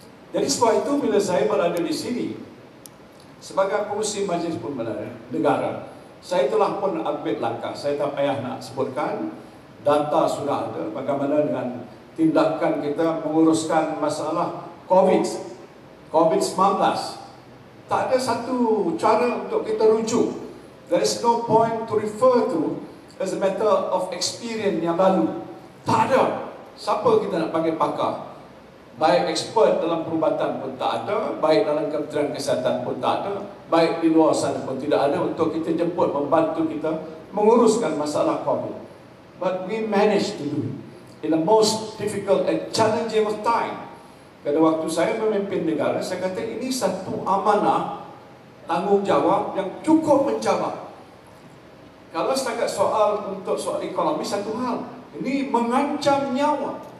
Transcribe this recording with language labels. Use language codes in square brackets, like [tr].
[ms] Jadi sebab itu bila saya berada di sini sebagai pengurusi Majlis Pembenaran Negara, saya telah pun ambil langkah. Saya tak payah nak sebutkan, data sudah ada bagaimana dengan tindakan kita menguruskan masalah COVID-19. Tak ada satu cara untuk kita rujuk. [en] There is no point to refer to as a matter of experience [ms] yang lalu. Tak ada. Siapa kita nak panggil pakar? Baik expert dalam perubatan pun tak ada, baik dalam Kementerian Kesihatan pun tak ada, baik di luar sana pun tidak ada untuk kita jemput membantu kita menguruskan masalah COVID. [en] But we managed to do it in the most difficult and challenging of time. [ms] Pada waktu saya memimpin negara, saya kata ini satu amanah tanggungjawab yang cukup mencabar. Kalau setakat untuk soal ekonomi satu hal, ini mengancam nyawa.